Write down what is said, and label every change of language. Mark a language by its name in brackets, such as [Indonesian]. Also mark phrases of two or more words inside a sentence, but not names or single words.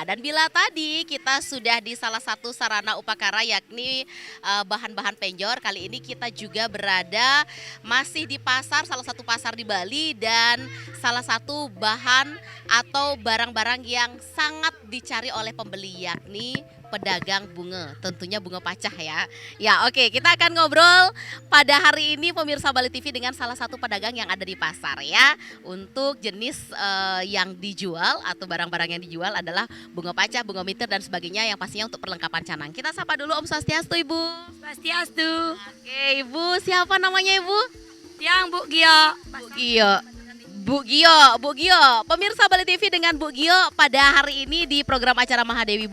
[Indonesian] Dan bila tadi kita sudah di salah satu sarana upakara yakni bahan-bahan penjor, kali ini kita juga berada masih di pasar, salah satu pasar di Bali, dan salah satu bahan atau barang-barang yang sangat dicari oleh pembeli yakni pedagang bunga, tentunya bunga pacah ya. Ya oke, kita akan ngobrol pada hari ini pemirsa Bali TV dengan salah satu pedagang yang ada di pasar ya. Untuk jenis yang dijual atau barang-barang yang dijual adalah bunga pacah, bunga mitir dan sebagainya yang pastinya untuk perlengkapan canang. Kita sapa dulu [Balinese] Om Swastiastu [Indonesian] Ibu. Swastiastu. Oke Ibu, siapa namanya Ibu? Yang Bu Gio. Bu Gio. Bu Gio, pemirsa Bali TV dengan Bu Gio pada hari ini di program acara Mahadewi.